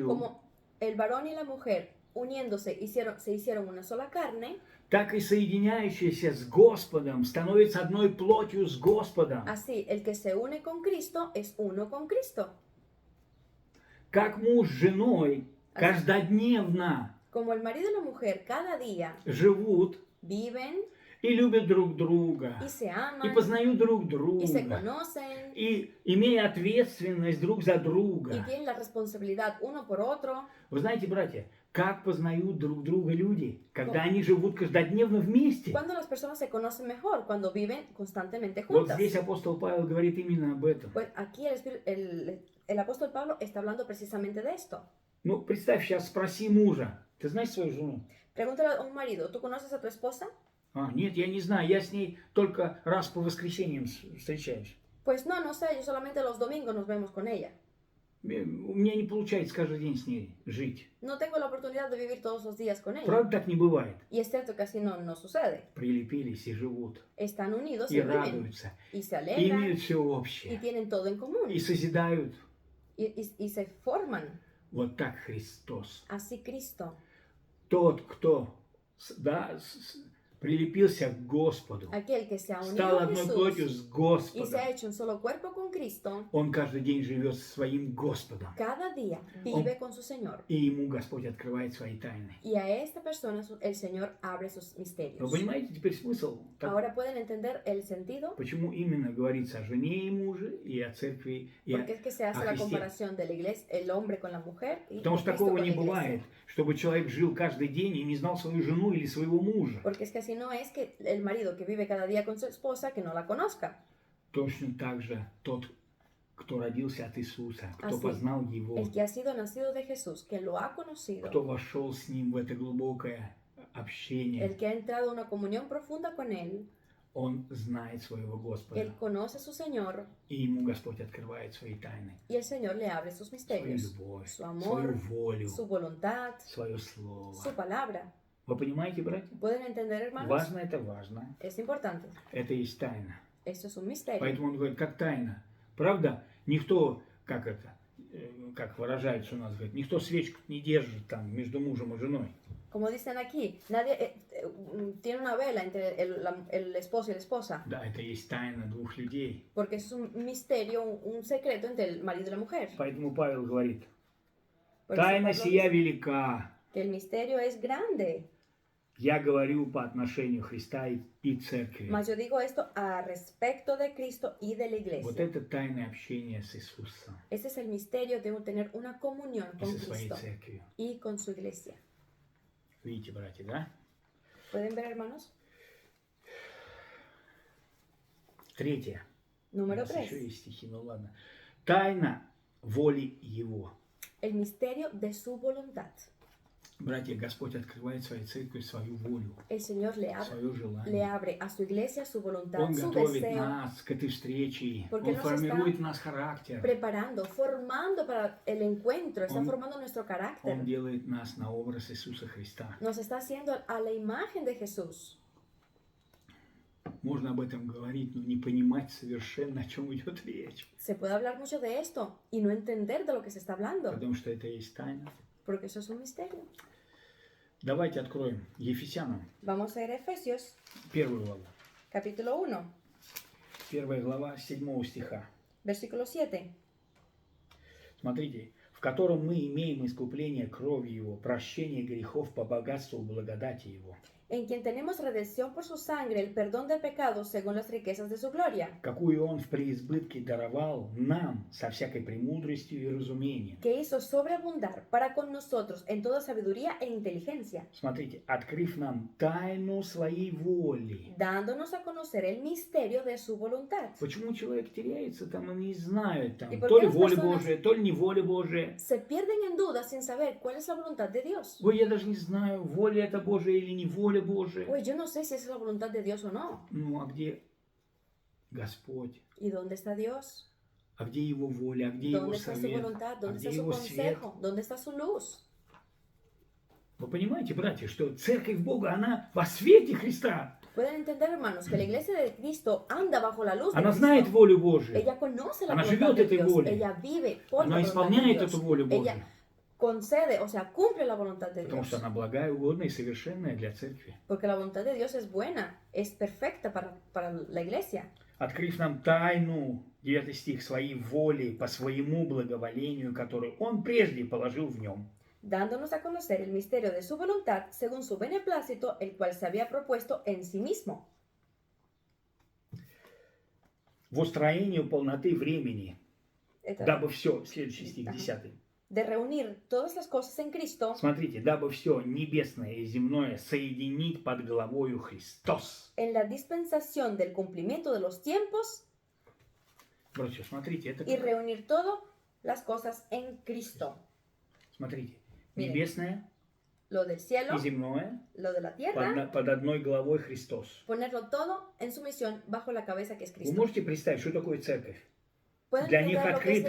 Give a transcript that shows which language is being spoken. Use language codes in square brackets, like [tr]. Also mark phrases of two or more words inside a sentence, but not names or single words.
[es] como el varón y la mujer uniéndose se hicieron una sola carne, [ru] так и соединяющиеся с Господом становятся одной плотью с Господом. [es] así el que se une con Cristo es uno con Cristo. [ru] Как муж с женой каждодневно [es] Como el marido y la mujer cada día [ru] живут [es] viven [ru] и любят друг друга, [es] y se [ru] и [es] aman [ru] познают друг [es] y se [ru] друга, [es] conocen [ru] и имея ответственность друг за [es] y [ru] друга. [es] tienen la responsabilidad uno por otro. [ru] Вы знаете, братья, как познают друг друга люди, когда они живут каждодневно вместе? [es] Cuando las personas se conocen mejor, cuando viven constantemente [ru] Вот [es] juntas. [ru] здесь апостол Павел говорит именно об этом. [es] Pues aquí el apóstol Pablo está hablando precisamente de esto. [ru] Ну, представь, сейчас спроси мужа, ты знаешь свою жену? [es] Pregúntale a un marido, ¿tú conoces a tu esposa? [ru] А, нет, я не знаю, я с ней только раз по воскресеньям встречаюсь. [es] Pues no, no sé, yo solamente los domingos nos vemos con ella. [ru] У меня не получается каждый день с ней жить. [es] No tengo la oportunidad de vivir todos los días con ella. [ru] Правда, так не бывает. [es] Y es cierto que así no sucede. [ru] Прилепились и живут, [es] Están unidos [ru] и [es] y viven, [ru] радуются, [es] y se [ru] и [es] alegran, [ru] имеют все [es] y [ru] общее, [es] tienen todo en común, [ru] и созидают. [es] y se forman. [ru] Вот так Христос. [es] Así Cristo, [ru] Тот, кто прилепился к Господу, [es] aquel que se ha unido [ru] стал [es] a [ru] одной плотью [es] Jesús [ru] с [es] y se [ru] Господом, [es] ha hecho un solo cuerpo con Cristo, [ru] он каждый день живет со своим Господом. [es] cada día vive con su Señor. [ru] И ему Господь открывает свои тайны. [es] Y a esta persona el Señor abre sus [ru] Вы [es] misterios. [ru] понимаете теперь смысл? [es] Ahora pueden entender el sentido, [ru] Почему именно говорится о жене и муже, и о церкви, и [es] porque es que se hace a la [ru] Христе? [es] comparación de la iglesia, el hombre con la mujer y [ru] Потому что [es] Cristo [ru] такого [es] con la [ru] не [es] iglesia. [ru] бывает, чтобы человек жил каждый день и не знал свою жену или своего мужа. [es] Porque es que así no es que el marido que vive cada día con su esposa que no la conozca. [ru] Точно так же тот, кто родился от Иисуса, кто [es] Así, [ru] познал Его, [es] El que ha sido nacido de Jesús, que lo ha conocido, [ru] кто вошел с Ним в это глубокое общение, [es] el que ha entrado en una comunión profunda con Él, [ru] он знает своего [es] Él [ru] Господа, [es] conoce a su Señor [ru] и ему Господь открывает свои тайны, [es] y el Señor le abre sus [ru] свою [es] misterios, [ru] любовь, [es] su amor, [ru] свою волю, [es] su voluntad, [ru] свое слово. [es] su palabra. [ru] Вы понимаете, братья? [es] ¿Pueden entender, hermanos? [ru] Важно это важно. [es] Es importante. [ru] Это и есть тайна. [es] Esto es un misterio. [ru] Поэтому он говорит, как тайна. Правда, никто, как это, как выражается у нас, говорит, никто свечку не держит там между мужем и женой. [es] Como dicen aquí, nadie tiene una vela entre el esposo y la esposa, [ru] Да, это и есть тайна двух людей. [es] porque eso es un misterio, un secreto entre el marido y la mujer. [ru] Поэтому Павел говорит, [es] Por eso [ru] тайна [es] Pablo [ru] сия [es] dice [ru] велика. [es] que el misterio es grande. [ru] Я говорю по отношению Христа и церкви. [es] Mas yo digo esto a respecto de Cristo y de la [ru] Вот [es] iglesia. [ru] это тайное общение с Иисусом [es] Ese es el misterio de tener una comunión [ru] и [es] con [ru] со своей [es] Cristo [ru] церковью. [es] y con su iglesia. [ru] Видите, братья, да? [es] ¿Pueden ver, hermanos? [ru] Третье. У [es] Número [ru] нас еще [es] 3. [ru] есть стихи, ну ладно. Тайна воли Его. [es] El misterio de su voluntad. [ru] Братья, Господь открывает своей церкви свою волю, [es] El Señor [ru] свое [es] le [ru] желание. [es] abre a su iglesia su voluntad, [ru] Он [es] su [ru] готовит [es] deseo, [ru] нас к этой встрече. [es] Porque [ru] Он [es] nos [ru] формирует [es] está [ru] в нас характер. [es] preparando, formando para el encuentro, está [ru] Он- [es] formando nuestro [ru] Он [es] carácter. [ru] делает нас на образ Иисуса Христа. [es] Nos está haciendo a la imagen de Jesús. [ru] Можно об этом говорить, но не понимать совершенно, о чем идет речь. [es] Se puede hablar mucho de esto y no entender de lo que se está hablando, [ru] Потому что это и есть тайна. [es] porque eso es un misterio. [ru] Давайте откроем Ефесянам, [es] Vamos a ir a Efesios, [ru] 1 главу. [es] capítulo 1, [ru] 1 глава, 7 стиха. [es] versículo 7. [ru] Смотрите. в котором мы имеем искупление кровью Его, прощение грехов по богатству благодати Его, [es] en quien tenemos redención por su sangre, el perdón de pecados según las riquezas de su gloria, [ru] какую Он в преизбытке даровал нам со всякой премудростью и разумением. [es] que hizo sobreabundar para con nosotros en toda sabiduría e inteligencia, [ru] Смотрите, открыв нам тайну своей воли. [es] dándonos a conocer el misterio de su voluntad. [ru] Почему человек теряется там и не знает, там, [es] ¿Y por [ru] то [es] qué [ru] ли [es] las [ru] воля [es] personas- [ru] Божия, то ли не воля Божия. [es] Se pierden en dudas sin saber cuál es la voluntad de Dios. [ru] Ой, я даже не знаю, воля это Божия или не воля Божия. [es] Oye, yo no sé si es la voluntad de Dios o no. [ru] Ну, а где Господь? [es] ¿Y dónde está Dios? [ru] А где Его воля? А где Его [es] ¿Dónde está su [ru] совет? [es] voluntad? [ru] А [es] ¿Dónde [ru] где [es] está su [ru] Его свет? [es] consejo? ¿Dónde está su luz? [ru] Вы понимаете, братья, что церковь Бога, она во свете Христа. [es] Pueden entender, hermanos, que la iglesia de Cristo anda bajo la luz de [ru] Она знает [es] Cristo. [ru] волю Божию. [es] Ella conoce la [ru] Она [es] voluntad [ru] живет [es] de [ru] этой [es] Dios. [ru] волей. [es] Ella vive por la [ru] Она [es] voluntad de [ru] исполняет [es] Dios. [ru] эту волю Божию. [es] Ella concede, o sea, cumple la voluntad de [ru] Потому [es] Dios. [ru] что она благая, угодная и совершенная для церкви. [es] Porque la voluntad de Dios es buena, es perfecta para la iglesia. [ru] Открыв нам тайну, 9 стих, своей воли по своему благоволению, которую Он прежде положил в нем. [es] Dándonos a conocer el misterio de su voluntad según su beneplácito, el cual se había propuesto en sí mismo, [ru] В устроению полноты времени, Это- дабы все, следующий стих, Ага. 10. [es] de reunir todas las cosas en Cristo, [ru] Смотрите, дабы все небесное и земное соединить под головою Христос. [es] en la dispensación del cumplimiento de los tiempos [ru] Братья, смотрите, это [es] y [ru] как? [es] reunir todas las cosas en Cristo. [ru] Смотрите, [es] Miren. [ru] небесное [es] Lo del cielo, [ru] и земное [es] lo de la tierra, [ru] под одной головой Христос. [es] ponerlo todo en sumisión bajo la cabeza que es [ru] Вы [es] Cristo. [ru] можете представить, что такое церковь? [es] ¿Pueden [ru] для них [es] entender lo que es la